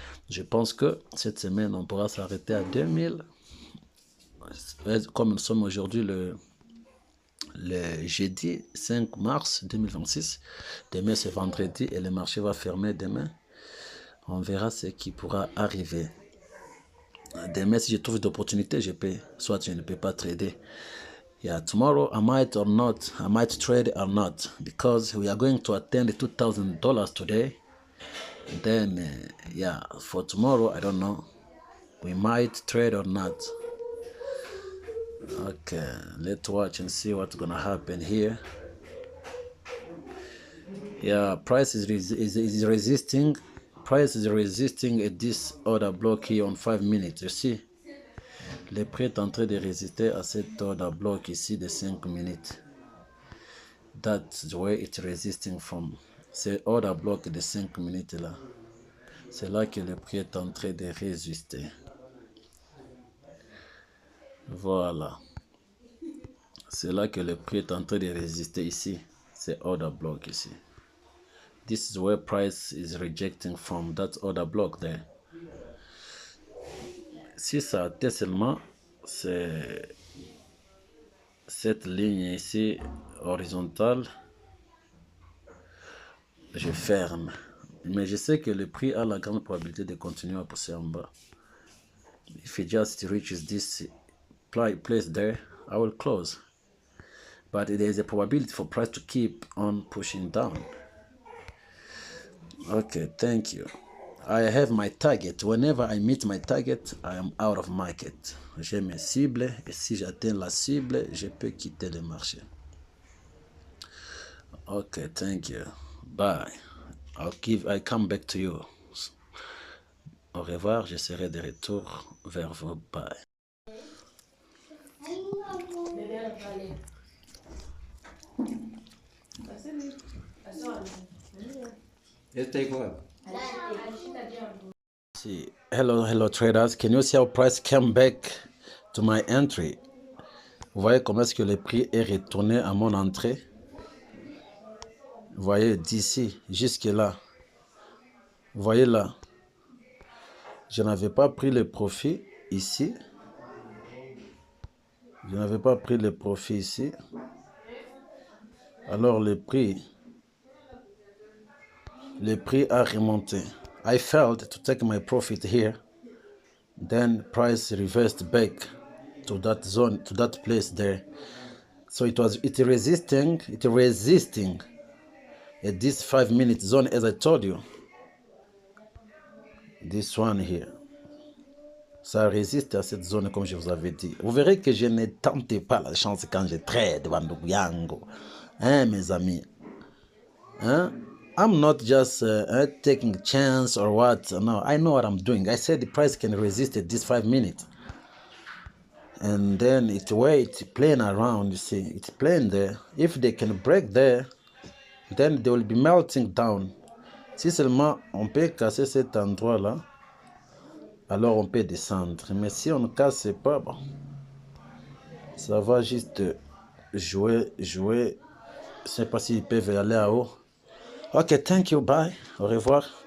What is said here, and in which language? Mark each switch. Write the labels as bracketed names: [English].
[French] Je pense que cette semaine, on pourra s'arrêter à 2000. Comme nous sommes aujourd'hui le jeudi 5 mars 2026. Demain, c'est vendredi et le marché va fermer demain. On verra ce qui pourra arriver. Demain, si je trouve d'opportunités, je peux. Soit je ne peux pas trader. [English] Yeah, tomorrow I might or not, I might trade or not, because we are going to attend $2,000 today. Then, yeah, for tomorrow, I don't know. We might trade or not. Okay, let's watch and see what's gonna happen here. Yeah, price is resisting. Price is resisting at this order block here on 5 minutes. You see, [French] le prix est en train de résister à cet order block ici de 5 minutes. [English] That's where it's resisting from. [French] C'est order block de 5 minutes là. C'est là que le prix est en train de résister. Voilà. C'est là que le prix est en train de résister ici. C'est order block ici. [English] This is where price is rejecting from that order block there. [French] Si ça atteint seulement c'est cette ligne ici horizontale, je ferme. Mais je sais que le prix a la grande probabilité de continuer à pousser en bas. [English] If it just reaches this place there, I will close. But there is a probability for price to keep on pushing down. Okay, thank you. I have my target. Whenever I meet my target, I am out of market. [French] J'ai mes cibles et si j'atteins la cible, je peux quitter le marché. [English] Okay, thank you. Bye. I come back to you. [French] Au revoir, je serai de retour vers vous. [English] Bye. See, hello traders. Can you see how price came back to my entry? [French] Vous voyez comment est-ce que le prix est retourné à mon entrée? Vous voyez d'ici jusque là. Vous voyez là. Je n'avais pas pris le profit ici. Je n'avais pas pris le profit ici. Alors le prix a remonté. [English] I failed to take my profit here. Then price reversed back to that zone, to that place there. So it resisting at this 5 minute zone, as I told you. This one here. [French] Ça résiste à cette zone comme je vous avais dit. Vous verrez que je ne tente pas la chance quand je trade [Swahili] Bandugu yangu. [French] Hein, mes amis? Hein? [English] I'm not just taking a chance or what. No, I know what I'm doing. I said the price can resist at this 5 minutes. And then it's where it's playing around, you see. It's playing there. If they can break there, then they will be melting down. [French] Si seulement on peut casser cet endroit-là, alors on peut descendre. Mais si on ne casse pas, bon, ça va juste jouer. Je ne sais pas s'ils peuvent aller à haut. [English] Ok, thank you, bye, [French] au revoir.